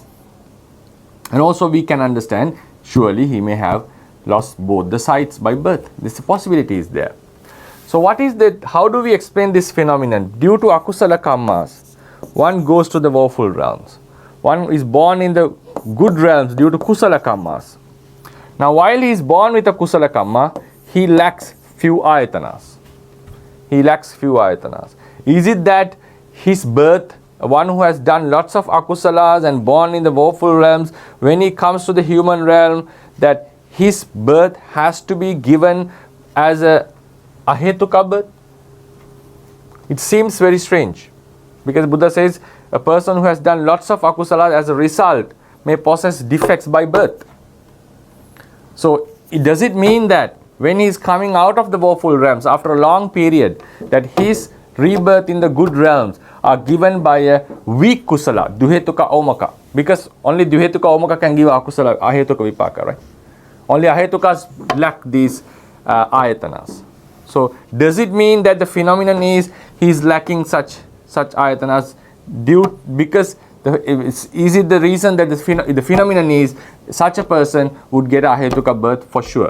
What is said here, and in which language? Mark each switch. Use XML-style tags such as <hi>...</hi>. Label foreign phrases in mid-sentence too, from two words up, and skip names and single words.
<en>And also we can understand, surely he may have lost both the sights by birth. This possibility is there. So what is that? How do we explain this phenomenon? Due to</en> <pi>akusala kammas,</pi> <en>one goes to the woeful realms. One is born in the good realms due to</en> <pi>kusala kammas.</pi> <en>Now while he is born with a</en> <pi>kusala kamma,</pi> <en>he lacks few ayatanas. Is it that his birth, one who has done lots of akusalas and born in the woeful realms, when he comes to the human realm, that his birth has to be given as a ahetuka birth? It seems very strange, because Buddha says a person who has done lots of akusalas as a result may possess defects by birth. So does it mean that when he is coming out of the woeful realms after a long period, that his rebirth in the good realms are given by a weak kusala,</en> <pi>duhetuka omaka?</pi> <en>Because only</en> <pi>duhetuka omaka</pi> <en>can give</en> <pi>akusala, ahetuka vipaka,</pi> <en>right? Only ahetukas lack these ayatanas. So does it mean that the phenomenon is he is lacking such ayatanas because is it the reason that the phenomenon is such a person would get a ahetuka birth for sure?</en>